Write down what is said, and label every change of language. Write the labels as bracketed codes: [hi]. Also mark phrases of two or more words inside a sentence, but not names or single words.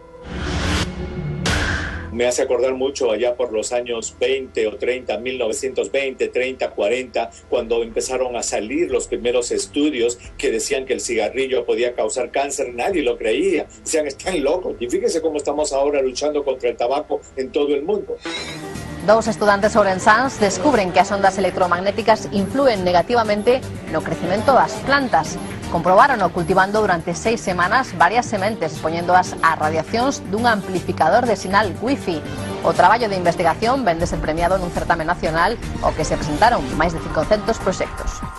[es] Me hace acordar mucho allá por los años 20 o 30, 1920, 30, 40, cuando empezaron a salir los primeros estudios que decían que el cigarrillo podía causar cáncer. Nadie lo creía. Decían, están locos. Y fíjense cómo estamos ahora luchando contra el tabaco en todo el mundo. [gl] Dos estudantes ourensans descubren que as ondas electromagnéticas influen negativamente no crecemento das plantas. Comprobaron cultivando durante 6 semanas varias sementes, expoñéndoas a radiacións dun amplificador de sinal wifi. O traballo de investigación vende ser premiado nun certame nacional ao que se presentaron máis de 500 proxectos.